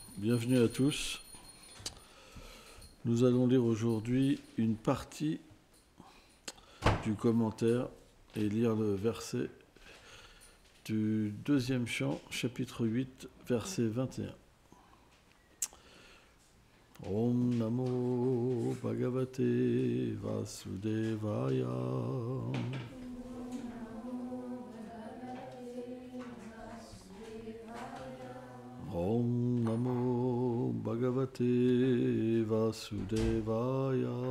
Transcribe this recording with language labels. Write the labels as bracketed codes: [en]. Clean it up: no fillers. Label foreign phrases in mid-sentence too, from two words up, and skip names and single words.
[fr] Bienvenue à tous. Nous allons lire aujourd'hui une partie du commentaire et lire le verset du deuxième chant, chapitre 8, verset 21. [sa] Om Namo Bhagavate Vasudevaya. Om Namo Bhagavate Vasudevaya.